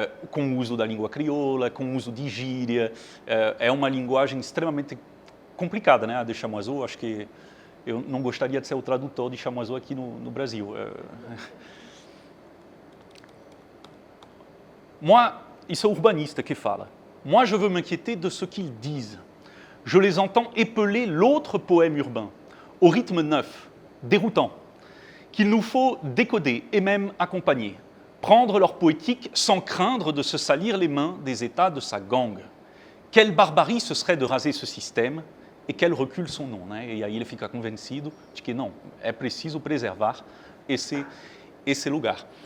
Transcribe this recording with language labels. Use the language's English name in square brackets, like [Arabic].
[Portuguese] Com o uso da língua crioula, com o uso de gíria. É uma linguagem extremamente complicada, né, a de Chamoiseau. Acho que eu não gostaria de ser o tradutor de Chamoiseau aqui no Brasil. Moi, isso é o urbanista que fala. [French] Moi, je veux m'inquiéter de ce qu'ils disent. Je les entends épeler l'autre poème urbain, au rythme neuf, déroutant, qu'il nous faut décoder et même accompagner. Prendre leur poétique sans craindre de se salir les mains des états de sa gangue. Quelle barbarie ce serait de raser ce système [Portuguese] e [French] quel recul son nom, [Portuguese] né? E aí ele fica convencido de que não, é preciso preservar esse lugar.